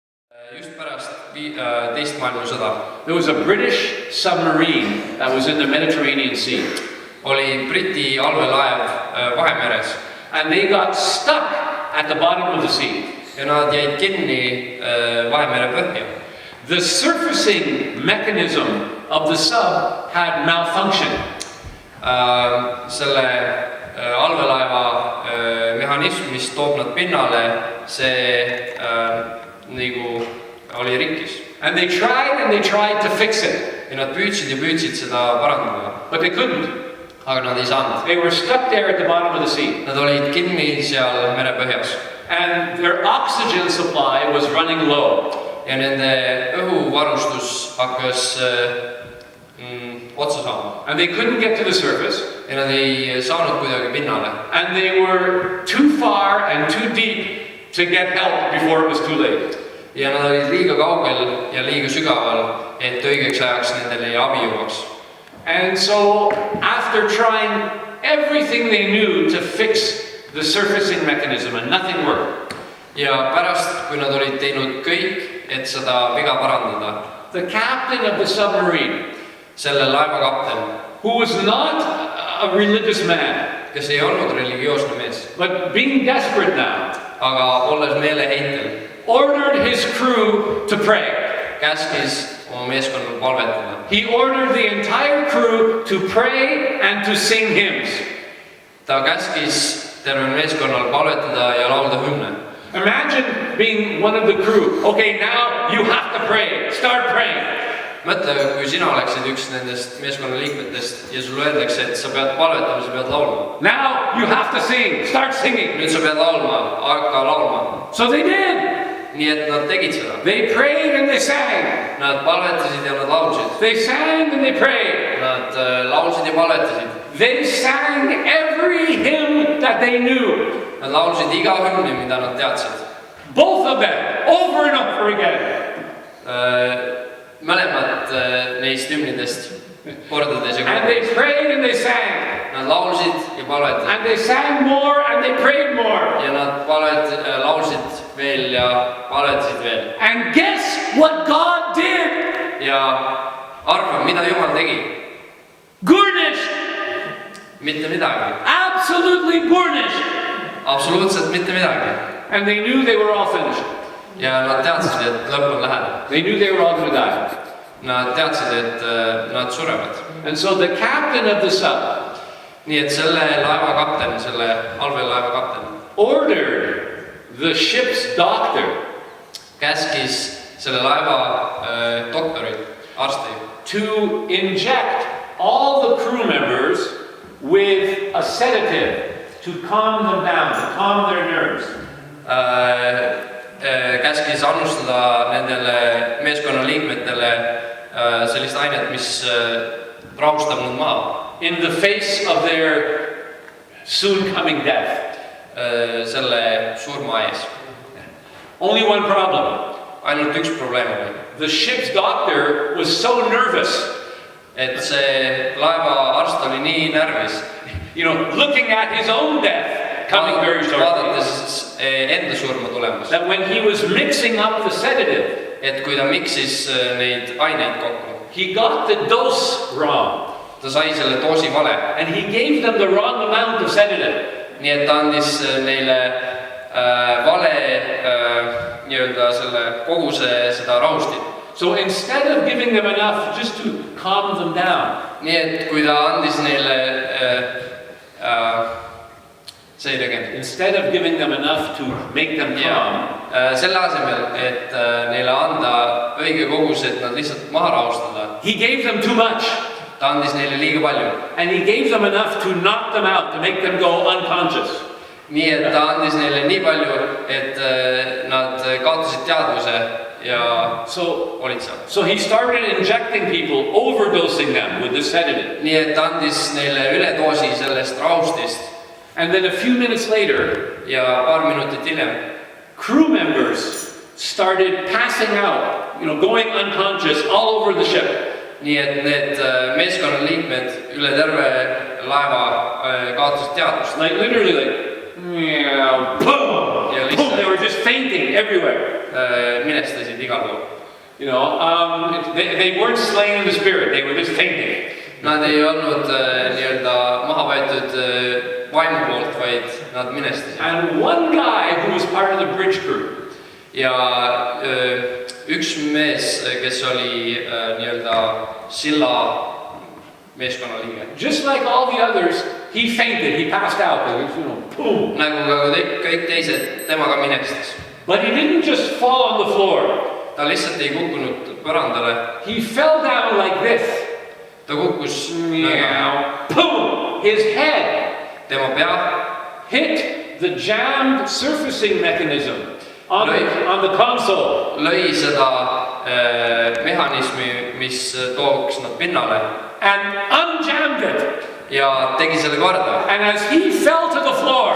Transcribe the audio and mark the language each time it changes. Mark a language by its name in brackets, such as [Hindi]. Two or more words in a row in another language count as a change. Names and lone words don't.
[Estonian] Just pärast teist maailmasõda [English] there was a British submarine that was in the Mediterranean Sea. [Estonian] oli Briti allveelaev Vahemeres [English] And they got stuck at the bottom of the sea. [Estonian] ja nad jäid kinni Vahemere põhja. [English] The surfacing mechanism of the sub had malfunctioned. [Estonian] Selle allveelaeva mehhanism, mis toob nad pinnale, see nagu oli rikkis. [English] And they tried to fix it. [Estonian] Ja nad püüdsid seda parandada. [English] But they couldn't. [Estonian] Aga nad ei saanud. [English] They were stuck there at the bottom of the sea. [Estonian] Nad olid kinni seal mere põhjas. [English] And their oxygen supply was running low. [Estonian] Ja nende õhuvarustus hakkas otsa saama. [English] And they couldn't get to the surface. [Estonian] Ja nad ei saanud kuidagi pinnale. [English] And they were too far and too deep to get help before it was too late. [Estonian] Ja nad olid liiga kaugel ja liiga sügaval, et õigeks ajaks nendele abi jõuaks. [English] And so, after trying everything they knew to fix the surfacing mechanism and nothing worked. [Estonian] Ja pärast, kui nad olid teinud kõik, et seda viga parandada, [English] the captain of the submarine, [Estonian] selle laeva kapten, [English] who was not a religious man, [Estonian] kes ei olnud religioosne mees, [English] but being desperate now, [Estonian] aga olles meeleheitel, [English] ordered his crew to pray. [Estonian] Käskis oma meeskonnal palvetada. [English] He ordered the entire crew to pray and to sing hymns. [Estonian] Ta käskis tervel meeskonnal palvetada ja laulda hümne. [English] Imagine being one of the crew. Okay, now you have to pray. Start praying. [Estonian] Mõtle, kui sina oleksid üks nendest meeskonna liikmetest ja sulle öeldakse, et sa pead palvetama, sa pead laulma. [English] Now you have to sing. Start singing. [Estonian] Nüüd sa pead laulma, hakka laulma. [English] So they did. [Estonian] Nii et nad tegid seda. [English] They prayed and they sang. [Estonian] Nad palvetasid ja nad laulsid. [English] They sang and they prayed. [Estonian] Nad laulsid ja palvetasid. [English] They sang every hymn that they knew. [Estonian] Nad laulsid iga hümni, mida nad teadsid. [English] Both of them, over and over again. [Estonian] Mõlemad neist hümnidest kordades ja [English] And they prayed and they sang. [Estonian] Nad laulsid ja palvetasid. [English] And they sang more and they prayed more. [Estonian] Ja nad laulsid veel ja palvetasid veel. [English] And guess what God did? [Estonian] Ja arva, mida Jumal tegi? [English] Garnished. [Estonian] Mitte midagi. [English] Absolutely garnished. [Estonian] Absoluutselt mitte midagi. [English] And they knew they were all finished. [Estonian] Ja nad teadsid, et lõpp on lähedal. [English] They knew they were all going to die. [Estonian] Nad teadsid, et nad surevad. [English] And so the captain of the sub, [Estonian] nii et selle laeva kapten, selle allveelaeva kapten, [English] ordered the ship's doctor, [Estonian] käskis selle laeva doktorit, arsti, [English] to inject all the crew members with a sedative to calm them down, to calm their nerves. [Estonian] Käskis annustada nendele meeskonna liikmetele sellist ainet, mis rahustab nad maha. [English] In the face of their soon coming death. [Estonian] Selle surma ees. [English] Only one problem. [Estonian] Ainult üks probleem oli. [English] The ship's doctor was so nervous. [Estonian] Et see laeva arst oli nii närvis. [English] You know, looking at his own death coming very shortly. [Estonian] Vaadates enda surma tulemas. [English] That when he was mixing up the sedative, [Estonian] et kui ta miksis neid aineid kokku, [English] he got the dose wrong. [Estonian] Ta sai selle doosi vale. [English] And he gave them the wrong amount of sedative. [Estonian] Nii et ta andis neile vale nii-öelda selle koguse seda rahustit. [English] So instead of giving them enough just to calm them down. [Estonian] Nii et kui ta andis neile [English] instead of giving them enough to make them calm, [Estonian] selle asemel, et neile anda õige kogus, et nad lihtsalt maha rahustada, [English] he gave them too much. [Estonian] Ta andis neile liiga palju. [English] And he gave them enough to knock them out, to make them go unconscious. [Estonian] Nii et ta andis neile nii palju, et nad kaotasid teadvuse ja olid seal. [English] So he started injecting people, overdosing them with the sedative. [Estonian] Nii et ta andis neile üledoosi sellest rahustist. [English] And then a few minutes later, [Estonian] ja paar minutit hiljem, [English] crew members started passing out, going unconscious all over the ship. [Estonian] Nii et need meeskonna liikmed üle terve laeva kaotasid teadvust. [English] Like literally like, boom! [Estonian] Ja [English] boom, they were just fainting everywhere. [Estonian] Minestasid igal pool. [English] You know, they weren't slain in the spirit, they were just fainting. [Estonian] Nad ei olnud nii-öelda maha võetud vaimu poolt, vaid nad minestasid. [English] And one guy who was part of the bridge crew. [Estonian] Ja üks mees, kes oli nii-öelda silla meeskonna liige. [English] Just like all the others, he fainted, he passed out. Boom. [Estonian] Nagu ka kõik teised, tema ka minestas. [English] But he didn't just fall on the floor. [Estonian] Ta lihtsalt ei kukkunud põrandale. [English] He fell down like this. [Estonian] Ta kukkus [English] boom! His head [Estonian] tema pea [English] hit the jammed surfacing mechanism on the console. [Estonian] Lõi seda mehhanismi, mis tooks nad pinnale. [English] And unjammed it. [Estonian] Ja tegi selle korda. [English] And as he fell to the floor,